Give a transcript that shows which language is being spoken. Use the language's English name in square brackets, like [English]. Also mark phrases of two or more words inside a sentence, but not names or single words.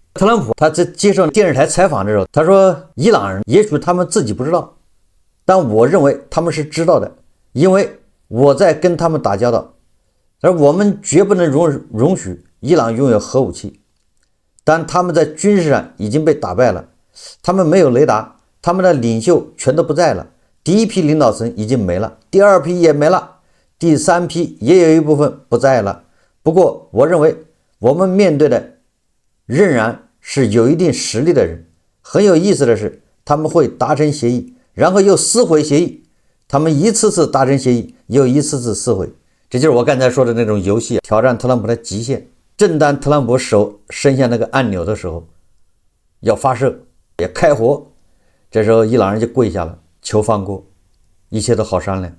[Chinese] 特朗普他在接受電視台採訪的時候，他說伊朗人也許他們自己不知道，但我認為他們是知道的，因為我在跟他們打交道，而我們絕不能容許伊朗擁有核武器，但他們在軍事上已經被打敗了，他們沒有雷達，他們的領袖全都不在了，第一批領導層已經沒了，第二批也沒了，第三批也有一部分不在了。不過我認為我們面對的仍然是有一定實力的人。很有意思的是，他們會達成協議，然後又撕毀協議，他們一次次達成協議，又一次次撕毀，這就是我剛才說的那種遊戲，挑戰特朗普的極限。正當特朗普手伸向那個按鈕的時候，要發射也開火，這時候伊朗人就跪下了，求放過，一切都好商量。